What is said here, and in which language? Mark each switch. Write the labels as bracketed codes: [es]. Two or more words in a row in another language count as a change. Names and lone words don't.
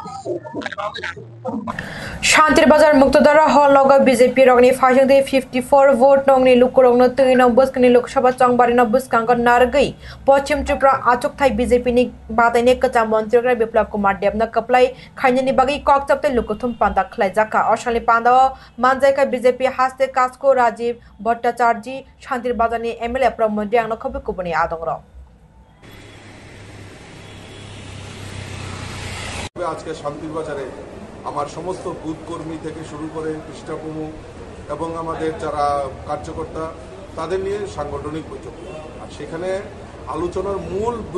[trp] शान्तिर बाजार मुक्तदारा हल नग बीजेपी रगनि फाइजोंदे 54 वोट नंनि लुकुरंनो तैनो बस्कनि लोकसभा चंबारिनो बस्कांग नारगै पश्चिम त्रिपुरा आचुकथाय बीजेपी नि बादायने कचा मन्त्री बिप्लब कुमार देवना कप्लाय खाइनेनि बागै ककचपते लुकुथुम पान्दा खलायजाका अशालि पान्दा मानजायका बीजेपी हास्ते कास्को राजीव भट्टाचार्य शान्तिर बाजारनि एमएलए प्रमोद देंनो खबे कुबनि आदंग्र [bn] আজকে শান্তির বাজারে আমার সমস্ত বুথ কর্মী থেকে শুরু করে পৃষ্ঠাপ্রমুখ এবং আমাদের যারা কার্যকর্তা তাদের নিয়ে সাংগঠনিক বৈঠক আর সেখানে আলোচনার মূল